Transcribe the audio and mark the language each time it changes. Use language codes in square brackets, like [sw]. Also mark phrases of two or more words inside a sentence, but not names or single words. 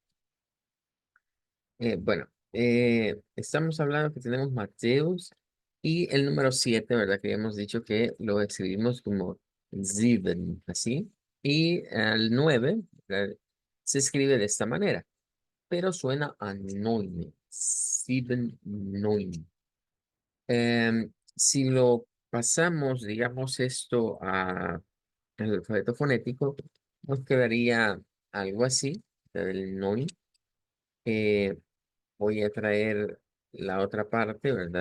[es] Bueno, estamos hablando que tenemos Mateus y el número 7, ¿verdad? Que hemos dicho que lo escribimos como sieben, así. Y el 9, ¿verdad? Se escribe de esta manera, pero suena a [de] neun, sieben, neun. [es] Si lo pasamos, digamos, esto al alfabeto fonético, nos quedaría algo así, el NOI. Eh, Voy a traer la otra parte, ¿verdad?